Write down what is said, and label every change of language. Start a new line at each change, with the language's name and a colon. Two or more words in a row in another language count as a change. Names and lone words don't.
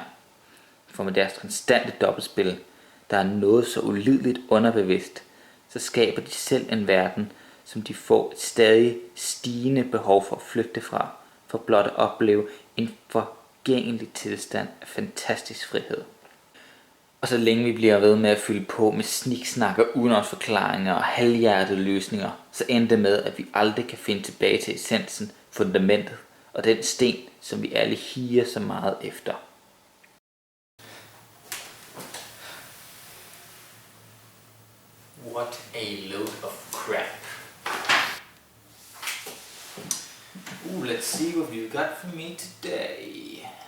Danish: For med deres konstante dobbeltspil, der er noget så ulideligt underbevidst, så skaber de selv en verden, som de får et stadig stigende behov for at flygte fra, for blot at opleve en forgængelig tilstand af fantastisk frihed. Og så længe vi bliver ved med at fylde på med sniksnakker, udenomsforklaringer og halvhjertede løsninger, så ender det med, at vi aldrig kan finde tilbage til essensen, fundamentet og den sten, som vi alle higer så meget efter.
English: What a load of crap. Let's see what you got for me today.